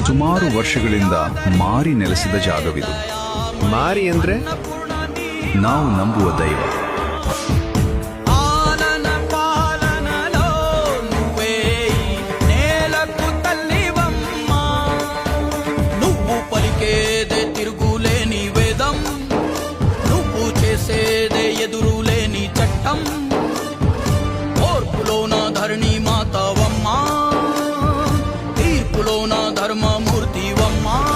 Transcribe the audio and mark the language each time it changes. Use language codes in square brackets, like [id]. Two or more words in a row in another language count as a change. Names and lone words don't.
[kn] ಸುಮಾರು ವರ್ಷಗಳಿಂದ ಮಾರಿ ನೆಲೆಸಿದ ಜಾಗವಿದು. ಮಾರಿ ಅಂದ್ರೆ ನಾವು ನಂಬುವ ದೈವ. [te] తిరుగులేని వేదం, నువ్వు చేసేదే ఎదురులేని చట్టం, ఓర్పులోన ధరణి మాతవమ్మా, తీర్పులోన ధర్మమూర్తివమ్మా.